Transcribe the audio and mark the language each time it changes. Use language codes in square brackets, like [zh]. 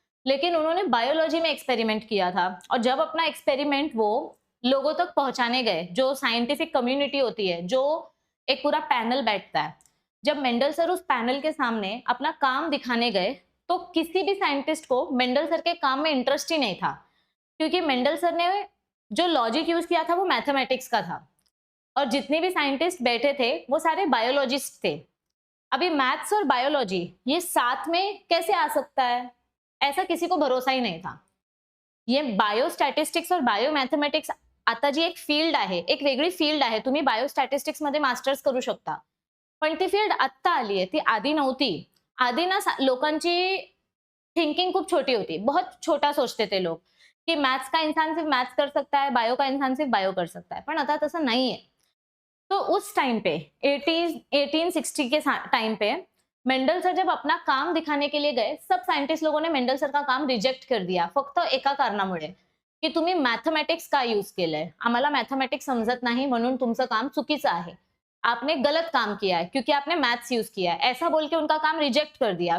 [hi] लेकिन उन्होंने बायोलॉजी में एक्सपेरिमेंट किया था, और जब अपना एक्सपेरिमेंट वो लोगों तक पहुंचाने गए, जो साइंटिफिक कम्युनिटी होती है, जो एक पूरा पैनल बैठता है, जब मेंडल सर उस पैनल के सामने अपना काम दिखाने गए, तो किसी भी साइंटिस्ट को मेंडल सर के काम में इंटरेस्ट ही नहीं था, क्योंकि मेंडल सर ने जो लॉजिक यूज किया था वो मैथमेटिक्स का था, और जितने भी साइंटिस्ट बैठे थे वो सारे बायोलॉजिस्ट थे। अभी मैथ्स और बायोलॉजी ये साथ में कैसे आ सकता है, ऐसा किसी को भरोसा ही नहीं था। [mr] ये बायोस्टॅटिस्टिक्स और बायोमॅथेमॅटिक्स आता जी एक फील्ड आहे, एक वेगळी फील्ड आहे, तुम्ही बायोस्टॅटिस्टिक्स मध्ये मास्टर्स करू शकता, पण ती फील्ड आत्ता आली आहे, ती आधी नव्हती। आधी ना लोकांची थिंकिंग खूप छोटी होती, [hi] बहुत छोटा सोचते थे लोग कि मैथ्स का इंसान सिर्फ मैथ्स कर सकता है, बायो का इंसान सिर्फ बायो कर सकता है, [mr] पण आता तसं [hi] नहीं है। तो उस टाइम पे 1860 के टाइम पे मेंडल सर जब अपना काम दिखाने के लिए गए, सब सायंटिस्ट लोगों ने मेंडल सर का काम रिजेक्ट कर दिया, [mr] फक्त एका कारणामुळे की तुम्ही मॅथमेटिक्स का यूज केलंय, आम्हाला मॅथमेटिक्स समजत नाही म्हणून तुमचं काम चुकीचं आहे, [hi] आपने गलत काम किया है क्योंकि आपने मैथ्स यूज किया है, ऐसा बोल के उनका काम रिजेक्ट कर दिया।